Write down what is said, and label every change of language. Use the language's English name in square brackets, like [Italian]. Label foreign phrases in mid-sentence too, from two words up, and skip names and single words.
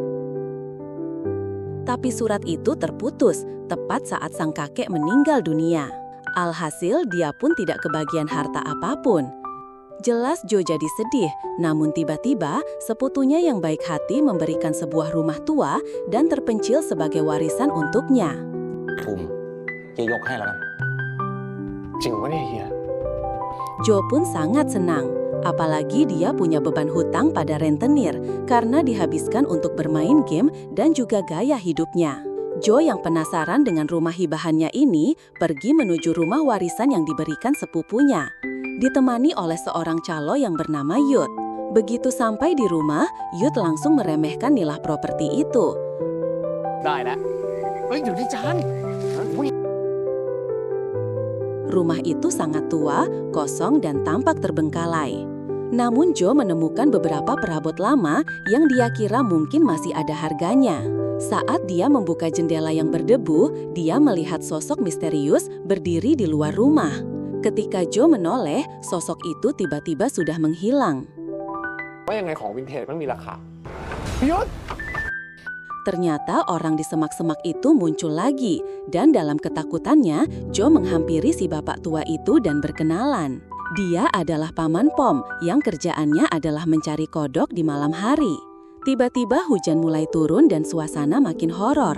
[Indonesian] Tapi surat itu terputus tepat saat sang kakek meninggal dunia. Alhasil dia pun tidak kebagian harta apapun. Jelas Joe jadi sedih, namun tiba-tiba seputunya yang baik hati memberikan sebuah rumah tua dan terpencil sebagai warisan untuknya. [Thai] ภูมิเฮียยกให้แล้วกัน จริงวะเนี่ยเฮีย [Indonesian] Joe pun sangat senang, apalagi dia punya beban hutang pada rentenir karena dihabiskan untuk bermain game dan juga gaya hidupnya. Joe yang penasaran dengan rumah hibahannya ini pergi menuju rumah warisan yang diberikan sepupunya. Ditemani oleh seorang calo yang bernama Yud. Begitu sampai di rumah, Yud langsung meremehkan nilai properti itu. [Thai] ได้แล้วเฮ้ยเดี๋ยวดิจาน [Indonesian] Rumah itu sangat tua, kosong dan tampak terbengkalai. Namun Joe menemukan beberapa perabot lama yang dia kira mungkin masih ada harganya. Saat dia membuka jendela yang berdebu, dia melihat sosok misterius berdiri di luar rumah. Ketika Joe menoleh, sosok itu tiba-tiba sudah menghilang. [Thai] ว่ายังไงของวินเทจมันมีราคาพี่ยศ [Indonesian] Ternyata orang di semak-semak itu muncul lagi, dan dalam ketakutannya, Joe menghampiri si bapak tua itu dan berkenalan. Dia adalah Paman Pom yang kerjaannya adalah mencari kodok di malam hari. Tiba-tiba hujan mulai turun dan suasana makin horor.